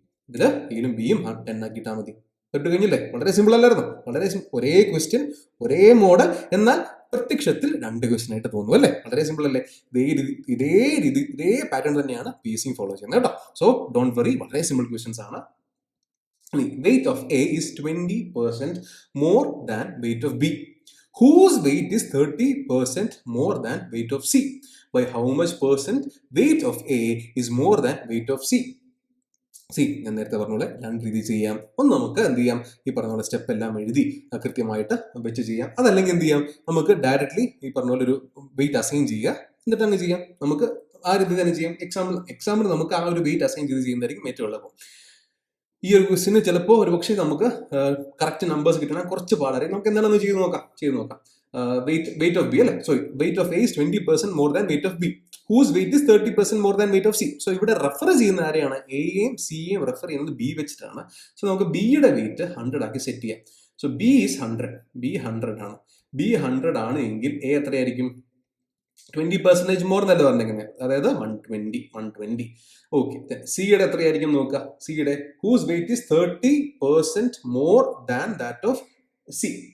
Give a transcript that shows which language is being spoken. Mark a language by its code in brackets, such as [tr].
[ml] ഇതില് എയിലും ബിയും 10 ആക്കിയിട്ടാൽ മതി. ഇട്ട് കഴിഞ്ഞില്ലേ? വളരെ സിമ്പിൾ അല്ലായിരുന്നു? ഒരേ ക്വസ്റ്റ്യൻ, ഒരേ മോഡൽ, എന്നാൽ പ്രത്യക്ഷത്തിൽ 2 ക്വസ്റ്റ്യൻ ആയിട്ട് തോന്നുന്നു അല്ലേ? വളരെ സിമ്പിൾ അല്ലേ? ഇതേ പാറ്റേൺ തന്നെയാണ് PSC ഫോളോ ചെയ്യുന്നത് കേട്ടോ. [en] so don't worry, [ml] വളരെ സിമ്പിൾ ക്വസ്റ്റ്യൻസ് ആണ്. [en] Weight of A is 20% more than weight of B. Whose weight is 30% more than weight of C? By how much percent weight of A is more than weight of C? [ml] ഞാൻ നേരത്തെ പറഞ്ഞ പോലെ 2 രീതി ചെയ്യാം. ഒന്ന് നമുക്ക് എന്ത് ചെയ്യാം? ഈ പറഞ്ഞ പോലെ സ്റ്റെപ്പ് എല്ലാം എഴുതി കൃത്യമായിട്ട് വെച്ച് ചെയ്യാം. അതല്ലെങ്കിൽ എന്ത് ചെയ്യാം? നമുക്ക് ഡയറക്ട്ലി ഈ പറഞ്ഞ പോലെ ഒരു വെയിറ്റ് അസൈൻ ചെയ്യുക, എന്നിട്ട് അങ്ങ് ചെയ്യാം. നമുക്ക് ആ രീതി തന്നെ ചെയ്യാം. എക്സാമ്പിൾ നമുക്ക് ആ ഒരു വെയിറ്റ് അസൈൻ ചെയ്ത് ചെയ്യുന്നതായിരിക്കും ഏറ്റവും എളുപ്പം. ഈ ഒരു ക്വസ്റ്റിന് ചിലപ്പോൾ ഒരുപക്ഷെ നമുക്ക് കറക്റ്റ് നമ്പേഴ്സ് കിട്ടണം കുറച്ച് പാടായിരിക്കും. നമുക്ക് എന്താണെന്ന് ചെയ്ത് നോക്കാം. വെയിറ്റ് ഓഫ് ബി അല്ലേ? [en] Sorry, weight of A is 20% more than weight of B. Whose weight is 30% more than weight of C? [ml] So ഇവിടെ റെഫർ ചെയ്യുന്ന ആരെയാണ്? എയും സിയെയും റെഫർ ചെയ്യുന്നത് ബി വെച്ചിട്ടാണ്. സോ നമുക്ക് ബിയുടെ വെയിറ്റ് 100 ആക്കി സെറ്റ് ചെയ്യാം. So B is 100. ബി 100 ആണ്. ബി 100 ആണ് എങ്കിൽ എ എത്രയായിരിക്കും? 20% മോർ എന്നല്ല പറഞ്ഞേക്കുന്നത്, അതായത് 120. ഓക്കെ, സിയുടെ എത്രയായിരിക്കും നോക്കുക. സിയുടെ [en] Whose weight is 30% more than that of C.